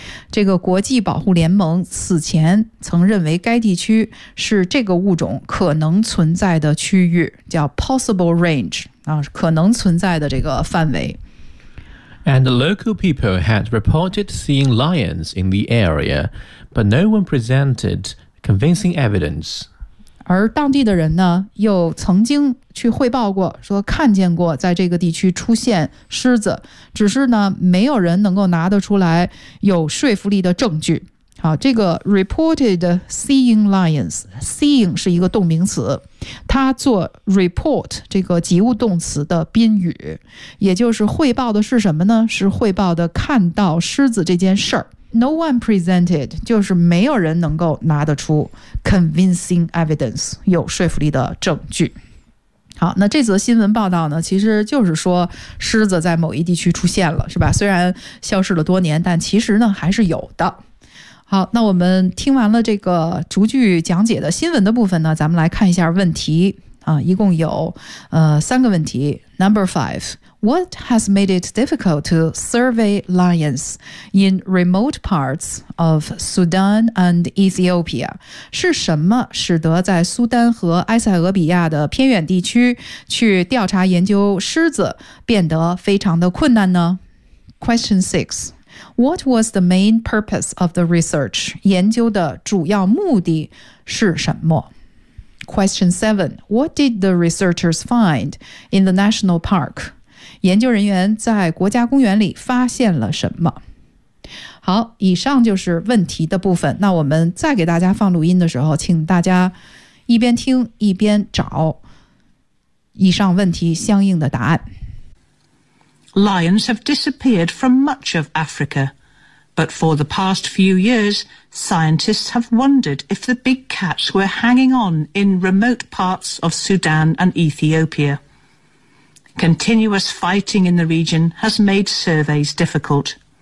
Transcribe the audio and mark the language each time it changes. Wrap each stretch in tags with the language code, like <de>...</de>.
<zh>这个国际保护联盟此前曾认为该地区是这个物种可能存在的区域，叫</zh> <en>possible range，</en> <zh>可能存在的这个范围。</zh> <en>And local people had reported seeing lions in the area, but no one presented convincing evidence.</en> <zh>而当地的人呢，又曾经去汇报过，说看见过在这个地区出现狮子，只是呢，没有人能够拿得出来有说服力的证据。好，这个</zh> <en>reported seeing lions,</en> <zh>seeing 是一个动名词，它做 report 这个及物动词的宾语，也就是汇报的是什么呢？是汇报的看到狮子这件事儿。</zh> <en>No one presented,</en> <zh>就是没有人能够拿得出</zh> <en>convincing evidence,</en> <zh>有说服力的证据。好，那这则新闻报道呢，其实就是说狮子在某一地区出现了，是吧？虽然消失了多年，但其实呢还是有的。好，那我们听完了这个逐句讲解的新闻的部分呢，咱们来看一下问题啊，一共有三个问题。</zh> <en>Number five, what has made it difficult to survey lions in remote parts of Sudan and Ethiopia?</en> <zh>是什么使得在苏丹和埃塞俄比亚的偏远地区去调查研究狮子变得非常的困难呢？</zh> <en>Question six. What was the main purpose of the research?</en> <zh>研究的主要目的是什么？</zh> <en>Question 7. What did the researchers find in the national park?</en> <zh>研究人员在国家公园里发现了什么？好，以上就是问题的部分。那我们再给大家放录音的时候，请大家一边听一边找以上问题相应的答案。</zh> <en>Lions have disappeared from much of Africa. But for the past few years, scientists have wondered if the big cats were hanging on in remote parts of Sudan and Ethiopia. Continuous fighting in the region has made surveys difficult.</en>